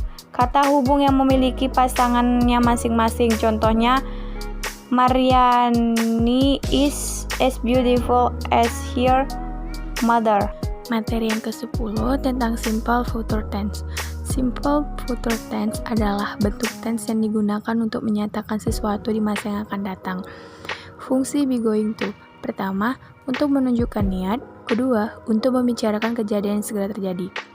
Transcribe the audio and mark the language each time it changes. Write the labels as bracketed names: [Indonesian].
[Indonesian] Kata hubung yang memiliki pasangannya masing-masing. Contohnya, [English] Mariani is as beautiful as her mother. [Indonesian] Materi yang ke-10 tentang simple future tense. Simple future tense adalah bentuk tense yang digunakan untuk menyatakan sesuatu di masa yang akan datang. Fungsi be going to. Pertama, untuk menunjukkan niat. Kedua, untuk membicarakan kejadian yang segera terjadi.